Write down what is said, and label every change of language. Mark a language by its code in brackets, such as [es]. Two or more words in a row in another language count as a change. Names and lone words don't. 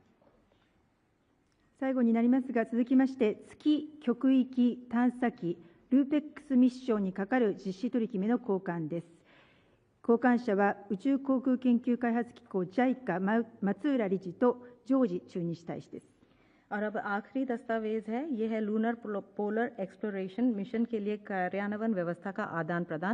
[ja] 最後になりますが、続きまして月極域探査機ルーペックスミッションに係る実施取り決めの交換です。交換者は宇宙航空研究開発機構 JICA 松浦理事とジョージ駐日大使です。 [hi] और अब आखिरी दस्तावेज है, ये है [en] Lunar Polar Exploration Mission [hi] के लिए कार्यान्वयन व्यवस्था का आदान प्रदान।